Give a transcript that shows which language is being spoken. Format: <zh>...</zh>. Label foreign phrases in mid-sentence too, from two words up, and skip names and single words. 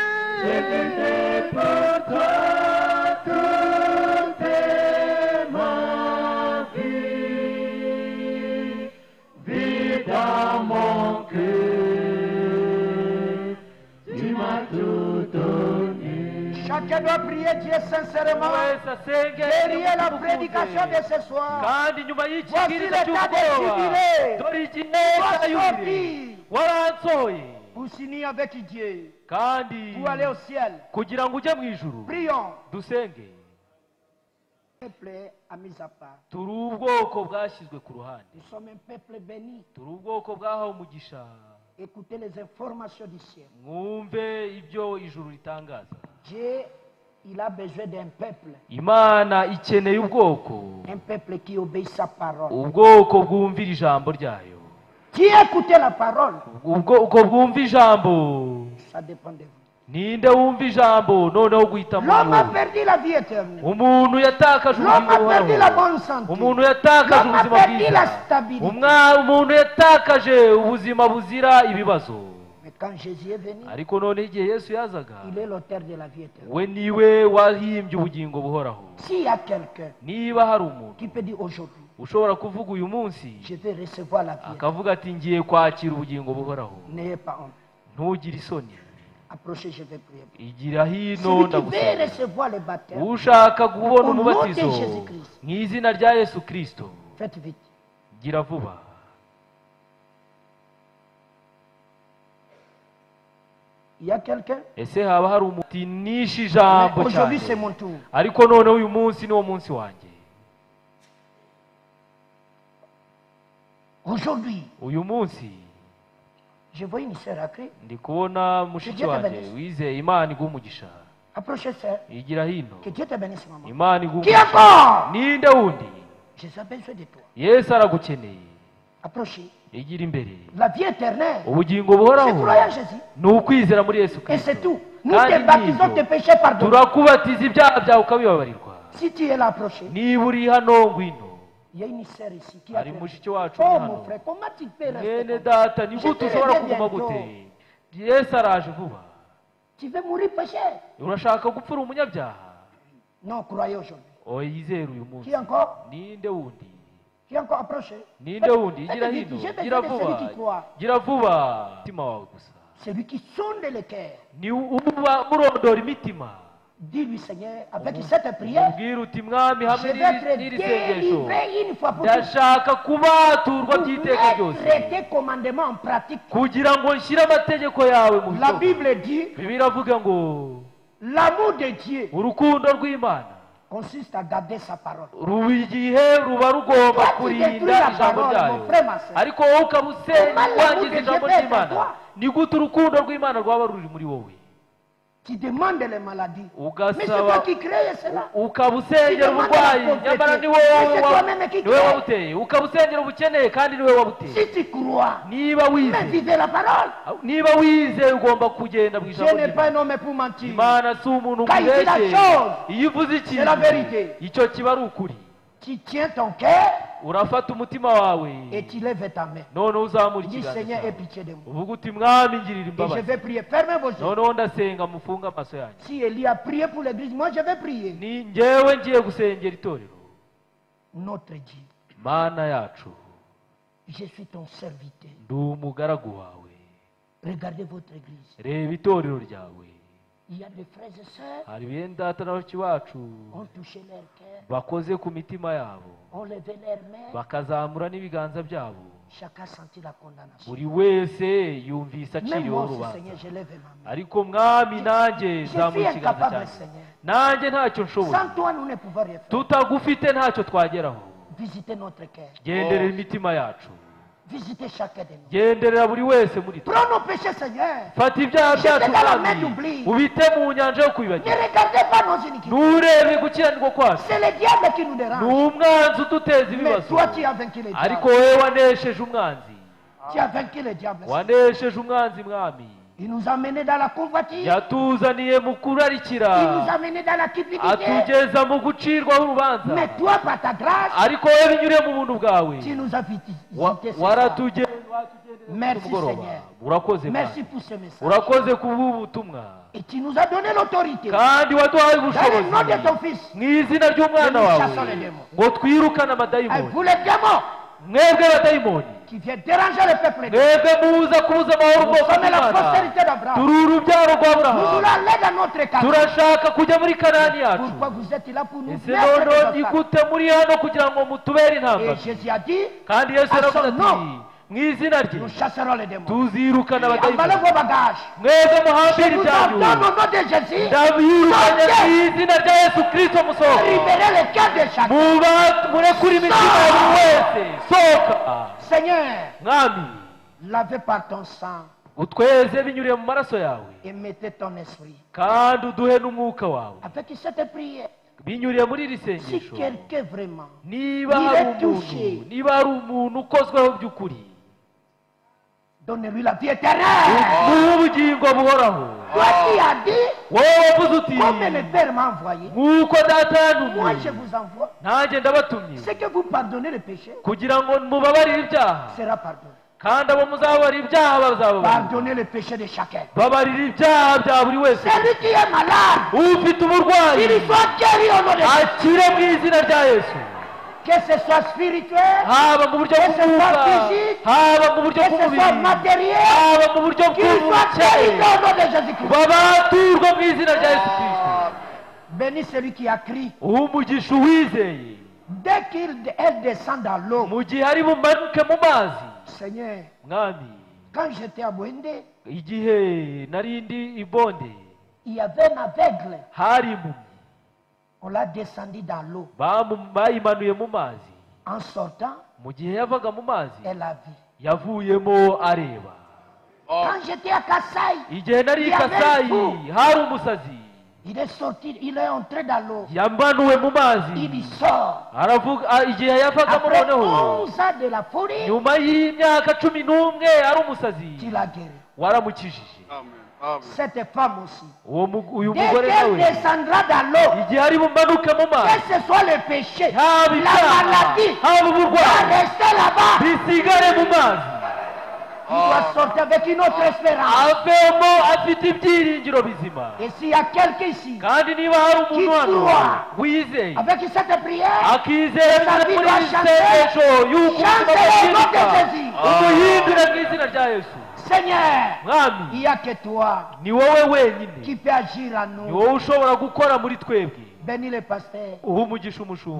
<fr>J'ai donné pour toi toute ma vie, vie dans mon cœur. Tu m'as tout donné. Chacun doit prier Dieu sincèrement.</fr> <rw>Wese asenge</rw> <fr>Derrière la prédication de ce soir.</fr> <rw>kandi nyuma</rw> <fr>Voici</fr> <rw>y'ikibwiriza</rw> <fr>l'état de</fr> <rw>cy'umugoroba,</rw> <fr>jubilé.</fr> <rw>dore igihe cya yubile waransohoye,</rw> <fr>Pour s'unir avec Dieu.</fr> <rw>kandi</rw> <fr>Pour aller au ciel.</fr> <rw>kugira ngo ujye mu ijuru</rw> <fr>Prions.</fr> <rw>dusenge.</rw> <fr>peuple a mis à part.</fr> <rw>turi ubwoko bwashyizwe ku ruhande,</rw> <fr>Nous sommes un peuple béni.</fr> <rw>turi ubwoko bwahawe umugisha.</rw> <fr>Écoutez les informations du ciel.</fr> <rw>mwumve ibyo ijuru ritangaza.</rw> <fr>Dieu, il a besoin d'un peuple.</fr> <rw>Imana ikeneye ubwoko,</rw> <fr>Un peuple qui obéit sa parole.</fr> <rw>ubwoko bwumvira ijambo ryayo.</rw> <fr>Qui écoute la parole?</fr> <rw>ubwoko bwumva ijambo.</rw> <fr>Ça dépend de vous.</fr> <rw>ninde wumva ijambo noneho guhitamo</rw> <fr>L'homme a</fr> <rw>uwo?</rw> <fr>perdu la vie éternelle.</fr> <rw>umuntu yatakaje</rw> <fr>L'homme</fr> <rw>ubugingo</rw> <fr>a perdu la</fr> <rw>buhoraho.</rw> <fr>bonne santé.</fr> <rw>umuntu yatakaje</rw> <fr>L'homme a</fr> <rw>ubuzima</rw> <fr>perdu la</fr> <rw>bwiza.</rw> <fr>stabilité.</fr> <rw>umuntu yatakaje ubuzima buzira ibibazo.</rw> <fr>Mais quand Jésus est venu,</fr> <rw>ariko none igihe Yesu yazaga,</rw> <fr>il est l'auteur de la vie éternelle.</fr> <rw>we niwe wahimbye ubugingo buhoraho.</rw> <fr>S'il y a quelqu'un</fr> <rw>niba hari umuntu</rw> <fr>qui peut dire aujourd'hui,</fr> <rw>ushobora kuvuga uyu munsi</rw> <fr>je vais recevoir la vie éternelle,</fr> <rw>akavuga ati ngiye kwakira ubugingo buhoraho,</rw> <fr>n'ayez pas honte.</fr> <rw>ntugire isoni,</rw> <fr>Approchez, je vais prier.</fr> <rw>igira hino</rw> <fr>Celui qui veut</fr> <rw>ndagusaba.</rw> <fr>recevoir le baptême,</fr> <rw>ushaka kubona</rw> <fr>Au nom de</fr> <rw>umubatizo</rw> <fr>Jésus-Christ.</fr> <rw>mu izina rya Yesu Kristo,</rw> <fr>faites vite.</fr> <rw>gira vuba.</rw> <fr>Il y a quelqu'un?</fr> <rw>ese haba hari umutinisha ijambo</rw> <fr>Mais aujourd'hui,</fr> <rw>cyane,</rw> <fr>c'est mon tour.</fr> <rw>ariko noneho uyu munsi niwo munsi wanjye.</rw> <fr>Aujourd'hui,</fr> <rw>uyu munsi</rw> <fr>je vois une sœur à Christ.</fr> <rw>ndi kubona mushiki</rw> <fr>Dieu te</fr> <rw>wanjye</rw> <fr>bénisse.</fr> <rw>wizeye. Imana iguha umugisha,</rw> <fr>Approchez, sœur.</fr> <rw>igira hino.</rw> <fr>Que Dieu te bénisse, maman.</fr> <rw>Imana iguha</rw> <fr>Qui</fr> <rw>umugisha.</rw> <fr>encore?</fr> <rw>ninde wundi?</rw> <fr>Jésus a besoin de toi.</fr> <rw>Yesu aragukeneye,</rw> <fr>Approchez.</fr> <rw>igira imbere.</rw> <fr>La vie éternelle,</fr> <rw>ubugingo</rw> <fr>c'est</fr> <rw>buhoraho</rw> <fr>croire en Jésus.</fr> <rw>ni ukwizera muri Yesu</rw> <fr>Et</fr> <rw>Kristo.</rw> <fr>c'est tout. Nous</fr> <rw>Kandi</rw> <fr>te baptisons</fr> <rw>n'ibyo.</rw> <fr>tes péchés pardonnés.</fr> <rw>turakubatiza ibyaha byawe ukabibabarirwa.</rw> <fr>Si tu es là, approché.</fr> <rw>niba uri hano ngwino.</rw> <fr>Il y a une sœur ici qui a</fr> <rw>hari</rw> <fr>fait.</fr> <rw>mushiki wacu</rw> <fr>Oh</fr> <rw>uri</rw> <fr>mon</fr> <rw>hano.</rw> <fr>frère, comment tu peux rester</fr> <rw>mwene</rw> <fr>comme ça?</fr> <rw>data ni</rw> <fr>Je</fr> <rw>gute</rw> <fr>te</fr> <rw>ushobora</rw> <fr>reviens</fr> <rw>kuguma</rw> <fr>bientôt.</fr> <rw>gute? Yesu araje vuba.</rw> <fr>Tu veux mourir péché?</fr> <rw>urashaka gupfura umunyabyaha?</rw> <fr>Non, croyez aujourd'hui.</fr> <rw>oya yizere uyu munsi.</rw> <fr>Qui encore?</fr> <rw>ninde wundi?</rw> <fr>Qui encore approché?</fr> <rw>ninde wundi?</rw> <fr>Faites</fr> <rw>gira</rw> <fr>vite,</fr> <rw>hino,</rw> <fr>j'ai</fr> <rw>gira</rw> <fr>besoin de celui</fr> <rw>vuba,</rw> <fr>qui croit.</fr> <rw>gira vuba. umutima wawe gusa</rw> <fr>Celui qui sonde le cœur.</fr> <rw>ni uba urondora imitima.</rw> <fr>Dis-lui, Seigneur, avec cette prière,</fr> <rw>ubwira uti mwami</rw> <fr>je</fr> <rw>hamwe</rw> <fr>vais être</fr> <rw>n'iri sengesho</rw> <fr>délivré une fois pour toutes.</fr> <rw>ndashaka kubaturwa by'iteka ryose,</rw> <fr>Mettre tes commandements en pratique.</fr> <rw>kugira ngo nshyire amategeko yawe mu</rw> <fr>La</fr> <rw>bikorwa.</rw> <fr>Bible dit,</fr> <rw>Bibiliya iravuga ngo</rw> <fr>l'amour de Dieu</fr> <rw>urukundo rw'Imana</rw> <fr>consiste à garder sa parole.</fr> <rw>ruba igihe ruba rugomba</rw> <fr>Toi, tu</fr> <rw>kurinda</rw> <fr>détruis la</fr> <rw>ijambo</rw> <fr>parole,</fr> <rw>ryayo,</rw> <fr>mon frère, ma sœur.</fr> <rw>ariko wowe ukaba usenya</rw> <fr>Comment l'amour</fr> <rw>wangiza</rw> <fr>de</fr> <rw>ijambo</rw> <fr>Dieu fait</fr> <rw>ry'Imana.</rw> <fr>en toi?</fr> <rw>ni gute urukundo rw'Imana rwaba ruri muri wowe?</rw> <fr>Tu demandes les maladies. Mais c'est</fr> <rw>ugasaba</rw> <fr>toi qui crée cela.</fr> <rw>ukaba usengera uburwayi, nyamara ni wowe wabuteye. ukaba usengera ubukene kandi ni wowe wabuteye.</rw> <fr>Si tu crois,</fr> <rw>niba</rw> <fr>mais</fr> <rw>wizeye,</rw> <fr>vivez la parole.</fr> <rw>niba wizeye ugomba kugenda mu</rw> <fr>Dieu</fr> <rw>ijambo</rw> <fr>n'est pas</fr> <rw>ry'Imana.</rw> <fr>un homme pour mentir.</fr> <rw>Imana si umuntu</rw> <fr>Quand il dit la</fr> <rw>ngubeshye.</rw> <fr>chose,</fr> <rw>iyo uvuze</rw> <fr>c'est la</fr> <rw>ikintu</rw> <fr>vérité.</fr> <rw>icyo kiba ari ukuri.</rw> <fr>Tu tiens ton cœur</fr> <rw>urafata umutima wawe</rw> <fr>et tu lèves ta main.</fr> <rw>noneho uzamura</rw> <fr>Dis,</fr> <rw>ikiganza</rw> <fr>Seigneur, aie</fr> <rw>cyawe</rw> <fr>pitié de moi.</fr> <rw>uvuga uti mwami ngirira</rw> <fr>Et je</fr> <rw>imbabazi.</rw> <fr>vais prier. Fermez vos yeux.</fr> <rw>noneho ndasenga mufunge amaso yanyu.</rw> <fr>Si Élie a prié pour l'église, moi je vais prier.</fr> <rw>ni njyewe ngiye gusengera itorero.</rw> <fr>Notre Dieu,</fr> <rw>mana yacu,</rw> <fr>je suis ton serviteur.</fr> <rw>ndi umugaragu wawe.</rw> <fr>Regardez votre église.</fr> <rw>reba itorero ryawe.</rw> <fr>Il y a des frères et sœurs</fr> <rw>hari bene data na bashiki bacu</rw> <fr>ont touché leur cœur,</fr> <rw>bakoze ku mitima yabo,</rw> <fr>ont levé leurs mains.</fr> <rw>bakazamura n'ibiganza byabo.</rw> <fr>Chacun sentit la condamnation.</fr> <rw>buri wese yumvise</rw> <fr>Même</fr> <rw>aciriweho</rw> <fr>moi aussi,</fr> <rw>urubanza.</rw> <fr>Seigneur, je lève ma main.</fr> <rw>ariko mwami nanjye</rw> <fr>Je suis</fr> <rw>zamura ikiganza</rw> <fr>incapable,</fr> <rw>cyanjye.</rw> <fr>Seigneur.</fr> <rw>nanjye ntacyo nshoboye.</rw> <fr>Sans toi, nous ne pouvons rien faire.</fr> <rw>tutagufite ntacyo twageraho.</rw> <fr>Visitez notre cœur.</fr> <rw>genderera imitima yacu,</rw> <fr>Visitez chacun de nous.</fr> <rw>genderera buri wese muri twe.</rw> <fr>Prends nos péchés, Seigneur.</fr> <rw>fata ibyaha</rw> <fr>Jetez</fr> <rw>byacu</rw> <fr>dans la main</fr> <rw>mwami,</rw> <fr>d'oubli.</fr> <rw>ubite mu nyanja yo</rw> <fr>Ne</fr> <rw>kwibagirwa.</rw> <fr>regardez pas nos iniquités.</fr> <rw>nturebe gukiranirwa kwacu,</rw> <fr>C'est le diable qui nous</fr> <rw>ni</rw> <fr>dérange.</fr> <rw>umwanzi uduteza</rw> <fr>Mais</fr> <rw>ibibazo.</rw> <fr>toi, tu as vaincu le</fr> <rw>ariko</rw> <fr>diable.</fr> <rw>wowe wanesheje umwanzi,</rw> <fr>Tu as vaincu le diable.</fr> <rw>wanesheje umwanzi mwami.</rw> <fr>Il nous a menés dans la convoitise.</fr> <rw>yatuzaniye mu</rw> <fr>Il nous</fr> <rw>kurarikira,</rw> <fr>a menés dans la cupidité.</fr> <rw>atugeza mu gucirwaho urubanza.</rw> <fr>Mais toi, par ta grâce,</fr> <rw>ariko wowe binyuriye mu buntu bwawe,</rw> <fr>tu nous as visités.</fr> <rw>waratugenza</rw> <fr>Merci,</fr> <rw>umugoroba.</rw> <fr>Seigneur.</fr> <rw>urakoze</rw> <fr>Merci</fr> <rw>Mana.</rw> <fr>pour ce message.</fr> <rw>urakoze ku butumwa,</rw> <fr>Et tu nous as donné l'autorité.</fr> <rw>kandi waduhaye</rw> <fr>Dans le</fr> <rw>ubushobozi</rw> <fr>nom de ton Fils.</fr> <rw>mu izina ry'umwana</rw> <fr>Nous</fr> <rw>wawe</rw> <fr>chassons les démons.</fr> <rw>ngo twirukane</rw> <fr>Et</fr> <rw>amadayimoni.</rw> <fr>vous les démons</fr> <rw>mwebwe abadayimoni,</rw> <fr>qui viennent déranger le peuple.</fr> <rw>mwebwe muza kubuza amahoro</rw> <fr>Nous</fr> <rw>ubwoko</rw> <fr>sommes la</fr> <rw>bw'Imana.</rw> <fr>postérité d'Abraham.</fr> <rw>turi urubyaro</rw> <fr>Nous voulons</fr> <rw>rw'aburahamu,</rw> <fr>aller dans notre cas.</fr> <rw>turashaka kujya muri kanani yacu.</rw> <fr>Pourquoi vous êtes là pour nous</fr> <rw>ese</rw> <fr>mettre</fr> <rw>noneho</rw> <fr>des</fr> <rw>ni</rw> <fr>obstacles?</fr> <rw>gute muri hano kugira ngo mutubere</rw> <fr>Et</fr> <rw>intambara?</rw> <fr>Jésus a dit,</fr> <rw>kandi yesu</rw> <fr>à</fr> <rw>aravuze</rw> <fr>son</fr> <rw>ati</rw> <fr>nom,</fr> <rw>mu izina rye</rw> <fr>Nous chasserons les démons.</fr> <rw>tuzirukana</rw> <fr>Emballez</fr> <rw>abadayimoni</rw> <fr>vos bagages.</fr> <rw>mwebwe muhambire</rw> <fr>Je vous</fr> <rw>ibyanyu</rw> <fr>ordonne au nom de Jésus.</fr> <rw>ndabirukanye mu izina rya yesu kirisito musohoka</rw> <fr>Libérez le cœur de chacun.</fr> <rw>murekure imitima ya buri wese sohoka</rw> <fr>Seigneur,</fr> <rw>mwami</rw> <fr>lavez par ton sang</fr> <rw>utweze binyuriye mu maraso yawe</rw> <fr>et mettez ton esprit.</fr> <rw>kandi uduhe n'umwuka wawe</rw> <fr>Avec cette prière,</fr> <rw>binyuriye muri iri</rw> <fr>si</fr> <rw>sengesho</rw> <fr>quelqu'un vraiment</fr> <rw>niba</rw> <fr>il</fr> <rw>hari</rw> <fr>est touché,</fr> <rw>umuntu ukozweho by'ukuri</rw> <fr>donnez-lui la vie éternelle.</fr> <rw>muhe ubugingo buhoraho</rw> <fr>Toi qui as dit,</fr> <rw>wowe wavuze uti</rw> <fr>comme le Père m'a envoyé,</fr> <rw>nk'uko data</rw> <fr>moi</fr> <rw>yantumye</rw> <fr>je vous envoie.</fr> <rw>nanjye ndabatumye</rw> <fr>Ce que vous pardonnez le péché</fr> <rw>kugira ngo mubabarire ibyaha</rw> <fr>sera pardonné.</fr> <rw>kandi abo muzababarira ibyaha bazababarira</rw> <fr>Pardonnez le péché de chacun.</fr> <rw>babarira ibyaha bya buri wese</rw> <fr>Celui qui est malade,</fr> <rw>ufite uburwayi</rw> <fr>il soit guéri au nom de Jésus.</fr> <rw>akire mu izina rya yesu</rw> <fr>Que ce soit spirituel,</fr> <rw>haba mu buryo</rw> <fr>que ce</fr> <rw>bw'umwuka</rw> <fr>soit physique,</fr> <rw>haba mu buryo</rw> <fr>que ce</fr> <rw>bw'umubiri</rw> <fr>soit matériel,</fr> <rw>haba mu buryo</rw> <fr>qu'il soit guéri</fr> <rw>bw'ubukene</rw> <fr>au nom de Jésus-Christ.</fr> <rw>babaturwa mu izina rya yesu kirisito</rw> <fr>Bénis celui qui a crié.</fr> <rw>umugisha uwizeye</rw> <fr>Dès qu'elle descend dans l'eau,</fr> <rw>mu gihe ari bumanuke mu mazi</rw> <fr>Seigneur,</fr> <rw>mwami</rw> <fr>quand j'étais à Bwende,</fr> <rw>igihe nari ndi ibonde</rw> <fr>il y avait un aveugle.</fr> <rw>hari impumyi</rw> <fr>On l'a descendu dans l'eau.</fr> <rw>bayimanuye mu mazi</rw> <fr>En sortant,</fr> <rw>mu gihe yavaga mu mazi</rw> <fr>elle a vu.</fr> <rw>yavuyemo areba</rw> <fr>Quand j'étais à Kassai,</fr> <rw>igihe nari</rw> <fr>il</fr> <rw>i</rw> <fr>y avait un</fr> <rw>kasayi</rw> <fr>fou.</fr> <rw>hari umusazi</rw> <fr>Il est sorti, il est entré dans l'eau.</fr> <rw>yamanuwe mu mazi</rw> <fr>Il y sort.</fr> <rw>aravuga igihe yavagamo</rw> <fr>Après</fr> <rw>noneho</rw> <fr>11 ans de la folie,</fr> <rw>nyuma y'imyaka 11 ari umusazi</rw> <fr>il a guéri.</fr> <rw>waramukijije</rw> <fr>Cette femme aussi.</fr> <rw>uyu</rw> <fr>Dès</fr> <rw>mugore</rw> <fr>qu'elle</fr> <rw>nawe</rw> <fr>descendra dans l'eau,</fr> <rw>igihe ari bumanuke mu mazi</rw> <fr>que ce soit le péché,</fr> <rw>haba</rw> <fr>la</fr> <rw>ibyaha</rw> <fr>maladie,</fr> <rw>haba</rw> <fr>va</fr> <rw>uburwayi</rw> <fr>rester là-bas.</fr> <rw>bisigare mu mazi</rw> <fr>Il doit sortir avec une autre espérance.</fr> <rw>avemo afite ibyiringiro bizima</rw> <fr>Et s'il y a quelqu'un ici,</fr> <rw>kandi niba hari umuntu hano wizeye</rw> <fr>avec cette prière,</fr> <rw>akizera</rw> <fr>sa vie</fr> <rw>muri</rw> <fr>doit</fr> <rw>iri</rw> <fr>changer.</fr> <rw>sengesho y'uko</rw> <fr>Chante</fr> <rw>ubuzima</rw> <fr>au nom de</fr> <rw>bwahinduka</rw> <fr>Jésus.</fr> <rw>umuhindure mu izina rya yesu</rw> <fr>Seigneur, il</fr> <rw>mwami</rw> <fr>n'y a que toi</fr> <rw>ni wowe wenyine</rw> <fr>qui peux agir en</fr> <rw>ni</rw> <fr>nous.</fr> <rw>wowe ushobora gukora muri twebwe</rw> <fr>Bénis les pasteurs,</fr> <rw>uha umugisha umushumba</rw>